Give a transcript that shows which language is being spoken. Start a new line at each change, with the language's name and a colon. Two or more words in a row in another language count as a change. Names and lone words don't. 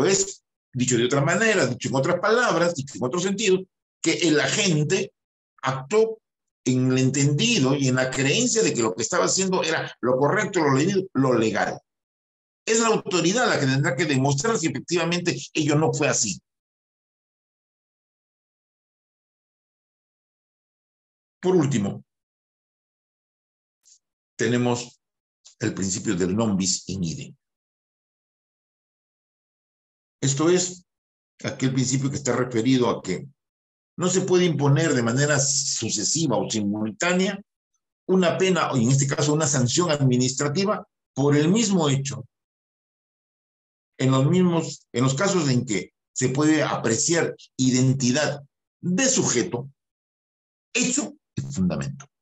Spanish: Esto es, Dicho de otra manera, dicho en otras palabras, dicho en otro sentido, que el agente actuó en el entendido y en la creencia de que lo que estaba haciendo era lo correcto, lo debido, lo legal. Es la autoridad la que tendrá que demostrar si efectivamente ello no fue así. Por último, tenemos el principio del
Latin: non bis in idem.
Spanish: Esto es aquel principio que está referido a que no se puede imponer de manera sucesiva o simultánea una pena, o en este caso una sanción administrativa, por el mismo hecho, en los casos en que se puede apreciar identidad de sujeto, hecho y fundamento.